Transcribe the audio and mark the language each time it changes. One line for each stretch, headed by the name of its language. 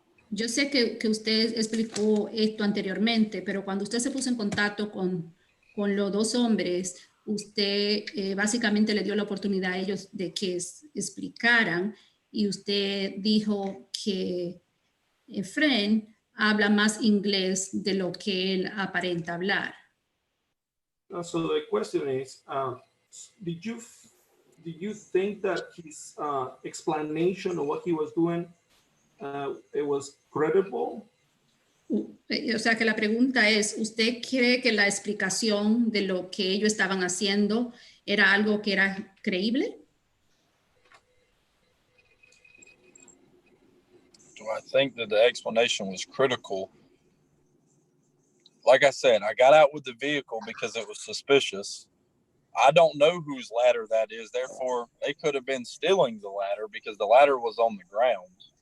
Spanish: Yo sé que usted explicó esto anteriormente, pero cuando usted se puso en contacto con los dos hombres, usted básicamente le dio la oportunidad a ellos de que explicaran y usted dijo que Efren habla más inglés de lo que él aparenta hablar.
English: So the question is, did you think that his explanation of what he was doing it was credible?
Spanish: O sea que la pregunta es, ¿usted cree que la explicación de lo que ellos estaban haciendo era algo que era creíble?
English: Do I think that the explanation was critical? Like I said, I got out with the vehicle because it was suspicious. I don't know whose ladder that is. Therefore, they could have been stealing the ladder because the ladder was on the ground.